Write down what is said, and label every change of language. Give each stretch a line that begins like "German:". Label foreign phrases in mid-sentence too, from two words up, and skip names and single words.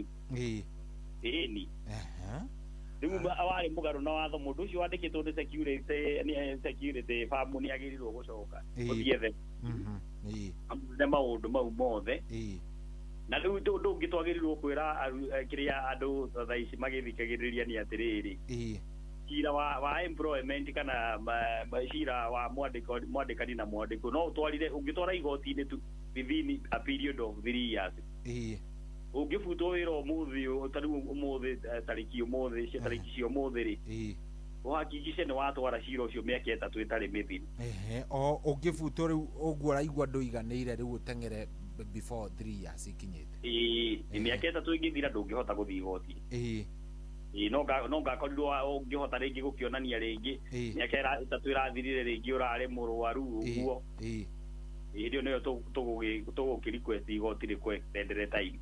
Kikuyu: Ni rĩu warĩ mũgarũ na watho mũndũ ũcio wandĩkĩtwo nĩ
English: security firm
Kikuyu: nĩ agĩrĩirwo gũcoka gũthiethe na maũndũ mau mothe na rĩu ndũngĩ twagĩrĩirwo kwĩra kĩrĩa andũ thaa ici magĩthikagĩrĩria nĩ atĩrĩrĩ cira wa employment kana cira wa mwandĩkani na mwandĩkwo no ũtwarire ũngĩtwara igoti-inĩ tu
English: within a period of 3 years
Kikuyu: ũngĩbutwo wĩra ũmũthĩ tarĩu ũmũthĩ tarĩki cia ũmũthĩ rĩ ũhakikice nĩ watwara cira ũcio mĩaka 3 ĩtarĩ mĩthiru ũngĩbutwo rĩu ũguo ũraigua ndũiganĩire rĩu ũteng'ere
English: before 3 years
Kikuyu: ikinyĩte mĩaka 3 ĩngĩthira ndũngĩhota gũthiĩ igoti no ngakorirwo ũngĩhota rĩngĩ gũkĩonania rĩngĩ mĩaka 3 ĩrathirire rĩngĩ ũrarĩ mũrwaru ũguo hĩndĩ ĩyo nĩyo tũgũkĩrequest igoti rĩkwenderere time